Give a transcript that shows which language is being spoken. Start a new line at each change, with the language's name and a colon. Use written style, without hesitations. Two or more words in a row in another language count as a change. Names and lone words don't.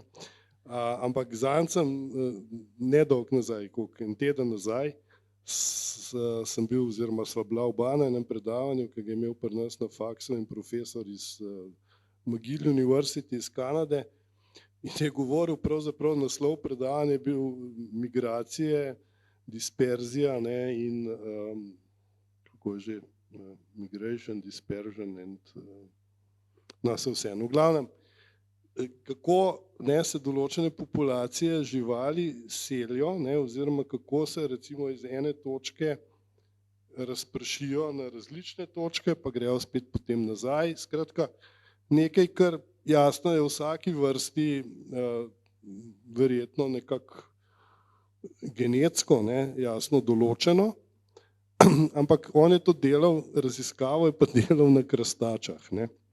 Slovenian: Ampak zanj sem nedolgo nazaj, koliko en teden nazaj, sem bil oziroma sva bila oba na enem predavanju, ki ga je imel pri nas na faksu en profesor iz
English: McGill University
Slovenian: iz Kanade in je govoril, pravzaprav naslov predavanja je bil migracije, disperzija, ne, in kako je že,
English: migration, dispersion and no,
Slovenian: se vseeno. V glavnem, kako ne, se določene populacije živali selijo, ne, oziroma kako se recimo iz ene točke razpršijo na različne točke, pa grejo spet potem nazaj. Skratka, nekaj, kar jasno je v vsaki vrsti verjetno nekako genetsko, ne, jasno določeno, ampak on je to delal, raziskavo je pa delal na krastačah, ne.